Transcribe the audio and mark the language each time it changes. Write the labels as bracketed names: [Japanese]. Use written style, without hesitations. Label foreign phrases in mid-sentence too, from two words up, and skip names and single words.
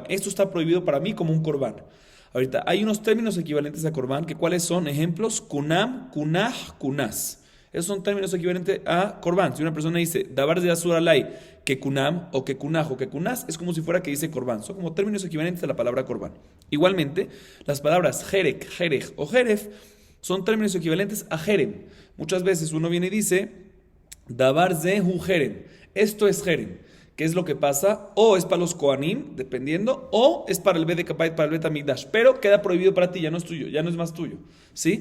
[Spanish] Esto está prohibido para mí como un Corbán. Ahorita, hay unos términos equivalentes a Corbán, que ¿cuáles son? Ejemplos, kunam, kunah, kunas. Esos son términos equivalentes a Corbán. Si una persona dice, [Hebrew] Dabar de Asur alay [Spanish] que kunam, o que kunah, o que kunas, es como si fuera que dice Corbán. Son como términos equivalentes a la palabra Corbán. Igualmente, las palabras jerek, jerech o jeref son términos equivalentes a jerem. Muchas veces uno viene y dice, [Hebrew] Dabar zehu jerem. [Spanish] Esto es jerem. ¿Qué es lo que pasa? O es para los Kohanim, dependiendo, o es para el Bedekabait, para el Bet Hamikdash. Pero queda prohibido para ti, ya no es tuyo, ya no es más tuyo. ¿Sí?